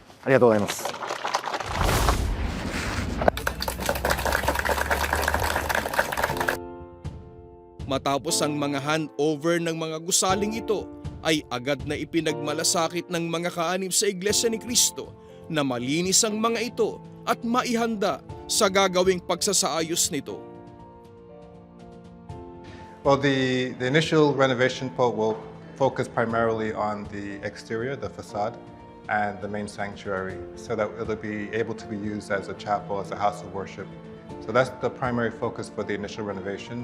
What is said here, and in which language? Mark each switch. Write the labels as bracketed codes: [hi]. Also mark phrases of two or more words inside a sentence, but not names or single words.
[ja] りがとうございます。 [tl] Matapos ang mga handover ng mga gusaling ito, ay agad na ipinagmalasakit ng mga kaanib sa Iglesia ni Cristo na malinis ang mga ito at maihanda sa gagawing pagsasaayos nito. [en] Well, the initial renovation will focus primarily on the exterior, the facade, and the main sanctuary, so that it'll be able to be used as a chapel, as a house of worship. So that's the primary focus for the initial renovation.